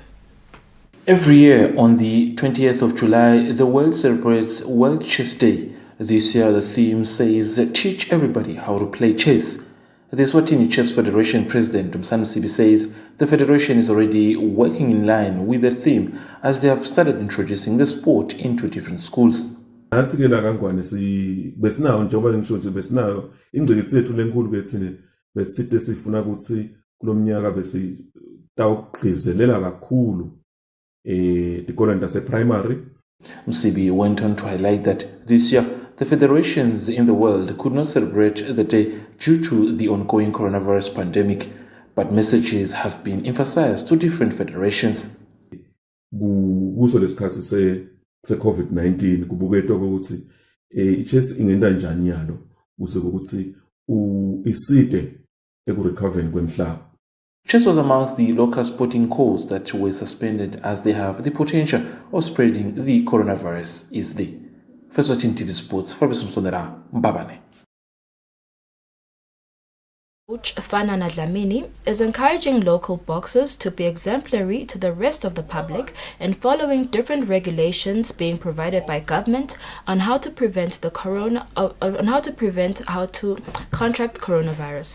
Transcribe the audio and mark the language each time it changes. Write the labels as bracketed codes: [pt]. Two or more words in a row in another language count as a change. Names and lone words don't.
[en] Every year on the 20th of July, the world celebrates World Chess Day. This year the theme says, "Teach everybody how to play chess." The Eswatini Chess Federation President Dumsani Msibi says the federation is already working in line with the theme as they have started introducing the sport into different schools. [ss] Besinayo njengoba ngisho nje besinayo ingcikitsi yethu lenkulu kethini besithe sifuna ukuthi kulomnyaka besitawugqizelela kakhulu tikolo tase primary. [en] Msibi went on to highlight that this year the federations in the world could not celebrate the day due to the ongoing coronavirus pandemic, but messages have been emphasized to different federations. [ss] Kuso lesikhathi se COVID-19 kubuketwa ukuthi ichess ingenda njani yalo ukuze ukuthi iside ekurecovering kwemhlaba. [en] Chess was amongst the local sporting codes that were suspended as they have the potential of spreading the coronavirus easily. First watching TV Sports, Fabrice Msonera, Mbabane. Coach Fanana Dlamini is encouraging local boxers to be exemplary to the rest of the public and following different regulations being provided by government on how to prevent how to contract coronavirus.